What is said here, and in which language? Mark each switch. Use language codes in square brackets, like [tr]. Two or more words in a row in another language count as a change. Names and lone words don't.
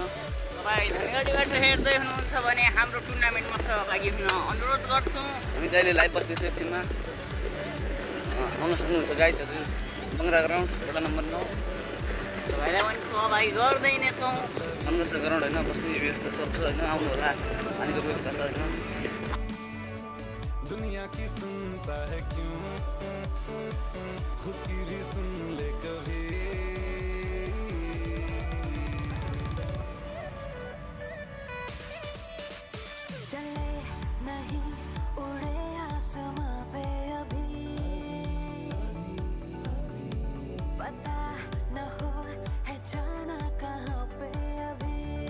[ne] तपाईँ धनगढीबाट हेर्दै हुनुहुन्छ भने हाम्रो टुर्नामेन्टमा सहभागी हुन अनुरोध गर्छौँ। हामी चाहिँ अहिले लाइभ बस्दैछौँ एकछिनमा। आउन सक्नुहुन्छ गाइसहरू। बङ्गरा ग्राउन्ड वडा नम्बर 9। तपाईँलाई पनि सहभागी गर्दै नै छौँ। राम्रो छ ग्राउन्ड होइन, बस्ने व्यवस्था सब छ होइन। आउनु होला, पानीको व्यवस्था छ होइन। [hi] दुनिया की सुनता है क्यों, खुद की भी सुन ले कभी। चले नहीं उड़े आसमां पे अभी, पता न हो है जाना कहाँ पे अभी।